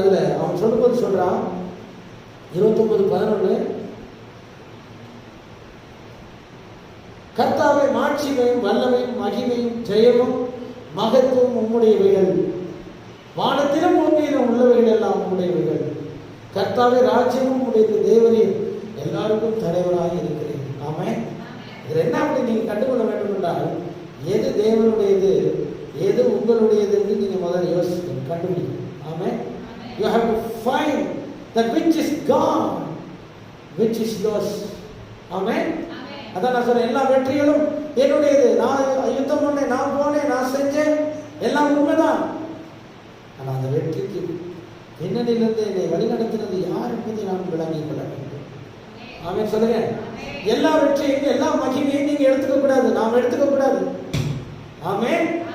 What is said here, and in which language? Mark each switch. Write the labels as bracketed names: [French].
[Tamil] அதுல அவன் சொல்லும்போது சொல்றான், 29:11, கர்த்தாவே மாட்சிமையும் வல்லமையும் மகிமையும் ஜெயமும் மகத்துவம் உம்முடையவைகள், வானத்திலும் பூமியிலும் உள்ளவைகள் எல்லாம் உம்முடையவைகள். கர்த்தாவே ராஜ்யமும் உடையது, தேவரீர் எல்லாருக்கும் தலைவராக இருக்கிறேன். ஆமென். இது என்ன அப்படி நீங்க கண்டுகொள்ள வேண்டும் என்றால், எது தேவனுடையது எது உங்களுடையது என்று நீங்க முதல்ல யோசிக்கணும், கண்டுபிடிக்கணும். ஆமென். [English] You have to find that which is God, which is yours. [Tamil] ஆமென். அதான் நான் சொல்றேன், எல்லா வெற்றிகளும் என்னுடையது. நான் யுத்தம் பண்ணேன், நான் போனேன், நான் செஞ்சேன், எல்லாம் உண்மைதான். ஆனால் அந்த வெற்றிக்கு பின்னணியிலிருந்து என்னை வழிநடத்தினது யார் என்பதை நான் விளங்கிக் கொள்ள வேண்டும். ஆமென் சொல்லுங்க. எல்லா வெற்றியையும் எல்லா மகிமையும் நீங்க எடுத்துக்க கூடாது, நாம் எடுத்துக்க கூடாது. ஆமென்.